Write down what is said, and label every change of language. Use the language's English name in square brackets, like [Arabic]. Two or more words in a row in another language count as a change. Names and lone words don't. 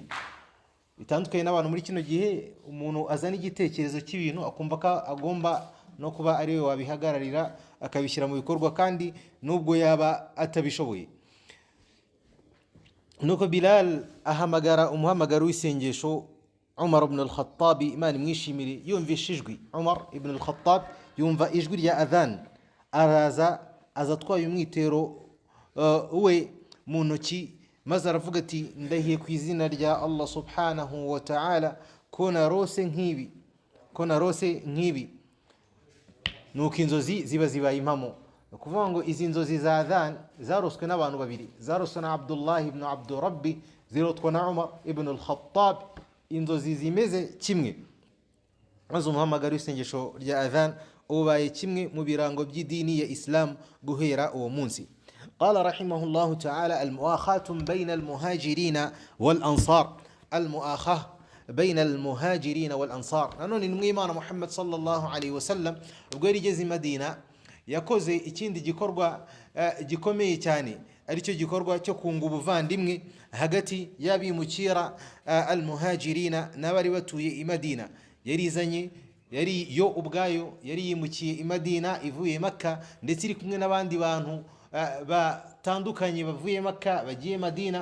[Kinyarwanda] Bitandukanye n'abantu muri kino gihe, umuntu azana igitekerezo cy'ibintu akumva ko agomba no kuba ari we wabihagararira akabishyira mu bikorwa kandi nubwo yaba atabishoboye. Nuko Bilal ahamagara umuhamagaro w'isengesho Umar ibn al-Khattab, Imana imwishimire, yumvisha ijwi. Umar ibn al-Khattab yumva ijwi rya adhan, araza atwaye umwitero we mu ntoki, maze aravuga ati ndahiye ku izina rya Allah [Arabic] سبحانه وتعالى [Kinyarwanda] ko narose nk'ibi. Nuko inzozi ziba zibaye impamo. Ukuvuga ngo izi nzozi za adhan zaroswe n'abantu babiri, zaroswe na Abdullah ibn Abdurabbi, zirotwa na Umar ibn al-Khattab, inzozi zimeze kimwe. Maze umuhamagaro w'isengesho rya adhan ubaye kimwe mu birango by'idini ya Islam guhera uwo munsi. [Arabic] قال رحمه الله تعالى المؤاخاة بين المهاجرين والأنصار. المؤاخاة بين المهاجرين والأنصار. [Kinyarwanda] nanone intumwa y'Imana Muhammad [Arabic] صلى الله عليه وسلم [Kinyarwanda] ubwo yari igeze i Madina yakoze ikindi gikorwa gikomeye cyane, aricyo gikorwa cyo kunga ubuvandimwe hagati y'abimukira al-muhajirina n'abari batuye i Madina. Yarizanye, yari yo ubwayo yari yimukiye i Madina ivuye Makka, ndetse iri kumwe n'abandi bantu batandukanye bavuye Makka bagiye Madina.